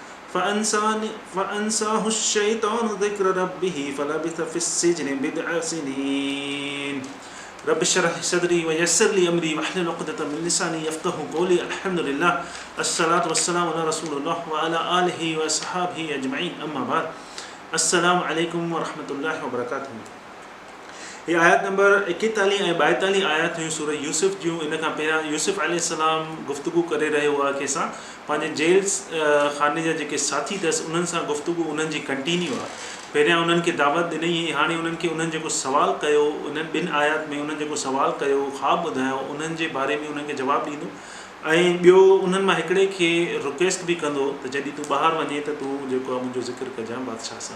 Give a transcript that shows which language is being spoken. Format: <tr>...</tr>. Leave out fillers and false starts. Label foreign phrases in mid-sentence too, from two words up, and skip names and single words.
<ar>فأنساه الشيطان ذكر ربه فلبث في السجن بضع سنين رب اشرح لي صدري ويسر لي أمري واحلل عقدة من لساني يفقهوا قولي الحمد لله الصلاة والسلام على رسول الله وعلى آله وصحبه أجمعين أما بعد السلام عليكم ورحمة الله وبركاته.</ar> <sd>ये आयत नंबर 41 ऐं 42 आयत हुयूं सूरह यूसुफ जूं. इन खां पहिरियां यूसुफ अलैहिस्सलाम गुफ़्तगू करे रहियो हुआ कंहिंसां पंहिंजे जेल खाने जा जेके साथी अथसि उन्हनि सां गुफ़्तगू उन्हनि जी कंटिन्यू आहे. पहिरियां उन्हनि खे दावत ॾिनई, हाणे उन्हनि खे उन्हनि जेको सुवालु कयो उन्हनि ॿिनि आयत में उन्हनि जेको सुवालु कयो ख़्वाबु ॿुधायो उन्हनि जे बारे में उन्हनि खे जवाबु ॾींदो ऐं ॿियो उन्हनि मां हिकिड़े खे रिक्वेस्ट बि कंदो त जॾहिं तूं ॿाहिरि वञे त तूं जेको आहे मुंहिंजो ज़िक्र कजांइ बादशाह सां.</sd>